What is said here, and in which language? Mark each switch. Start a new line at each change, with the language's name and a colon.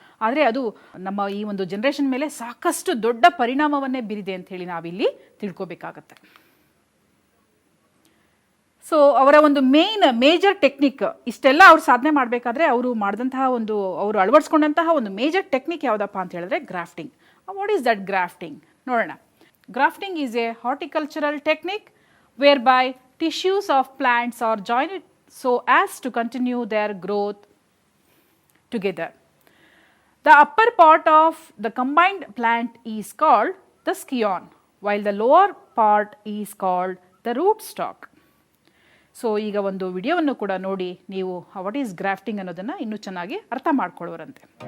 Kannada: ಆದರೆ ಅದು ನಮ್ಮ ಈ ಒಂದು ಜನ್ರೇಷನ್ ಮೇಲೆ ಸಾಕಷ್ಟು ದೊಡ್ಡ ಪರಿಣಾಮವನ್ನೇ ಬೀರಿದೆ ಅಂತ ಹೇಳಿ ನಾವಿಲ್ಲಿ ತಿಳ್ಕೊಬೇಕಾಗತ್ತೆ. ಸೊ ಅವರ ಒಂದು ಮೇಜರ್ ಟೆಕ್ನಿಕ್, ಇಷ್ಟೆಲ್ಲ ಅವ್ರು ಸಾಧನೆ ಮಾಡಬೇಕಾದ್ರೆ ಅವರು ಅಳವಡಿಸ್ಕೊಂಡಂತಹ ಒಂದು ಮೇಜರ್ ಟೆಕ್ನಿಕ್ ಯಾವುದಪ್ಪ ಅಂತ ಹೇಳಿದ್ರೆ grafting.
English: What is that grafting? ನೋಡೋಣ. Grafting is a horticultural technique whereby tissues of plants are joined so as to continue their growth together. The upper part of the combined plant is called the scion, while the lower part is called the rootstock.
Kannada: So ಈಗ ಒಂದು ವಿಡಿಯೋವನ್ನು ಕೂಡ ನೋಡಿ ನೀವು
English: what is grafting
Kannada: ಅನ್ನೋದನ್ನು ಇನ್ನೂ ಚೆನ್ನಾಗಿ ಅರ್ಥ ಮಾಡ್ಕೊಳ್ಳೋರಂತೆ.